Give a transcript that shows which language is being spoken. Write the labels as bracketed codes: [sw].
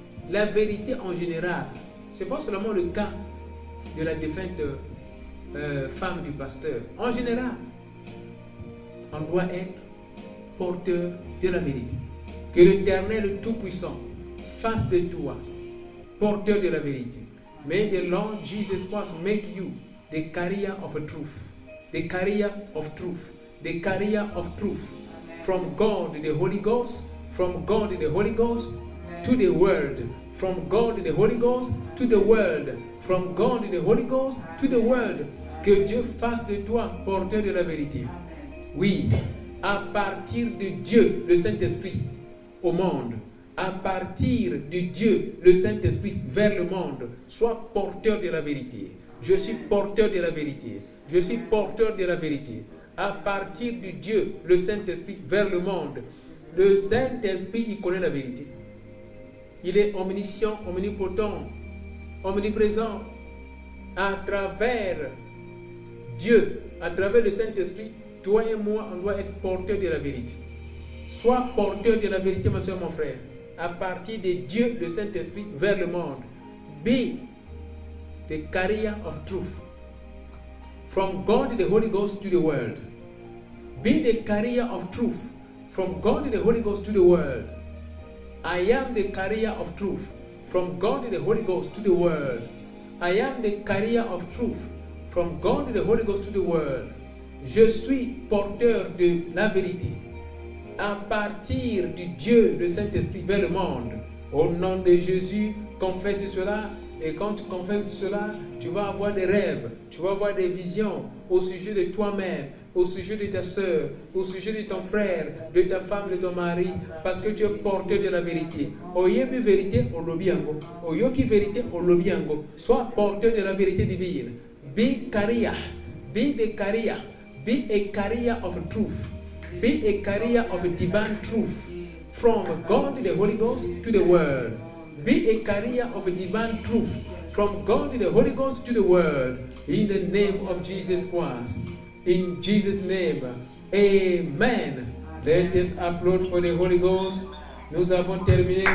[fr] La vérité en général. Ce n'est pas seulement le cas de la défunte femme du pasteur. En général, on doit être porteur de la vérité. Que l'Éternel Tout-Puissant fasse de toi porteur de la vérité. [en] May the Lord Jesus Christ make you the carrier of truth. The carrier of truth. The carrier of truth. From God the Holy Ghost. From God the Holy Ghost to the world. From God the Holy Ghost to the world. From God the Holy Ghost to the world. [fr] Que Dieu fasse de toi porteur de la vérité. Oui, à partir de Dieu, le Saint-Esprit, au monde. À partir de Dieu, le Saint-Esprit, vers le monde. Sois porteur de la vérité. Je suis porteur de la vérité. Je suis porteur de la vérité. À partir de Dieu, le Saint-Esprit, vers le monde. Le Saint-Esprit, il connaît la vérité. Il est omniscient, omnipotent, omniprésent. À travers Dieu, à travers le Saint-Esprit, toi et moi, on doit être porteurs de la vérité. Sois porteur de la vérité, ma soeur, mon frère. À partir de Dieu, le Saint-Esprit, vers le monde. [en] Be the carrier of truth. From God, the Holy Ghost, to the world. Be the carrier of truth. From God, the Holy Ghost, to the world. I am the carrier of truth. From God, the Holy Ghost, to the world. I am the carrier of truth. From God, the Holy Ghost, to the world. [fr] Je suis porteur de la vérité. À partir du Dieu, le Saint-Esprit, vers le monde. Au nom de Jésus, confesse cela. Et quand tu confesses cela, tu vas avoir des rêves, tu vas avoir des visions au sujet de toi-même. au sujet de ta soeur, au sujet de ton frère, de ta femme, de ton mari, parce que tu es porteur de la vérité. [ln] Oyemi vérité, on lobiango. Oyoki vérité, on lobiango. [fr] Sois porteur de la vérité divine. [en] Be carrier. Be the carrier. Be a carrier of truth. Be a carrier of divine truth. From God, the Holy Ghost, to the world. Be a carrier of divine truth. From God, the Holy Ghost, to the world. In the name of Jesus Christ. In Jesus' name. Amen. Let us applaud for the Holy Ghost. [fr] Nous avons terminé.